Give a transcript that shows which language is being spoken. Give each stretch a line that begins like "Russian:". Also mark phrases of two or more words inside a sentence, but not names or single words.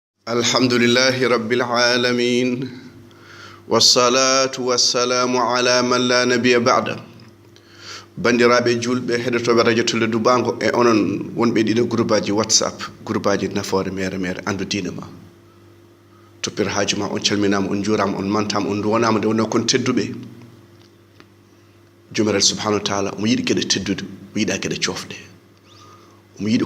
Arabic: الحمد لله رب العالمين والصلاة والسلام على من لا نبي بعده.
Fula: Bandiraɓe julɓe heɗotoɓe radio Tulle Dubango e onon wonɓe ɗiɗo groupe WhatsApp groupe nafoore mere Andu diina ma toppir haaju ma on calminama on juurama on mantama on duwonama nde wonno kon tedduɓe jomiraɗo
Arabic: سبحانه وتعالى
Fula: omo yiɗi gueɗe teddude o yiɗa gueɗe cofɗe omo yiɗi